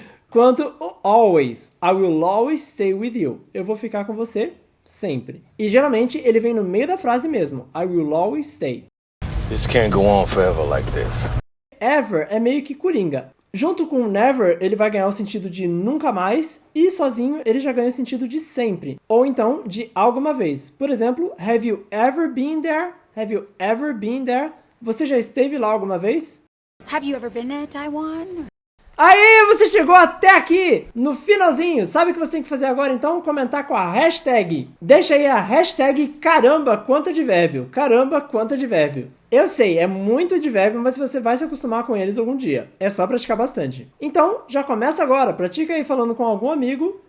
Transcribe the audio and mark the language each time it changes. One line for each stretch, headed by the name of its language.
Portuguese: Quanto o
English: always, I will always stay with you.
Portuguese: Eu vou ficar com você sempre. E geralmente ele vem no meio da frase mesmo.
English: I will always stay. This can't go on forever like this.
Portuguese: Ever é meio que coringa. Junto com never, ele vai ganhar o sentido de nunca mais, e sozinho ele já ganha o sentido de sempre, ou então de alguma vez. Por exemplo,
English: have you ever been there? Have you ever been there?
Portuguese: Você já esteve lá alguma vez?
English: Have you ever been to Taiwan?
Portuguese: Aí, você chegou até aqui, no finalzinho. Sabe o que você tem que fazer agora, então? Comentar com a hashtag. Deixa aí a hashtag caramba quanto advérbio. Caramba quanto advérbio. Eu sei, é muito advérbio, mas você vai se acostumar com eles algum dia. É só praticar bastante. Então, já começa agora. Pratica aí falando com algum amigo.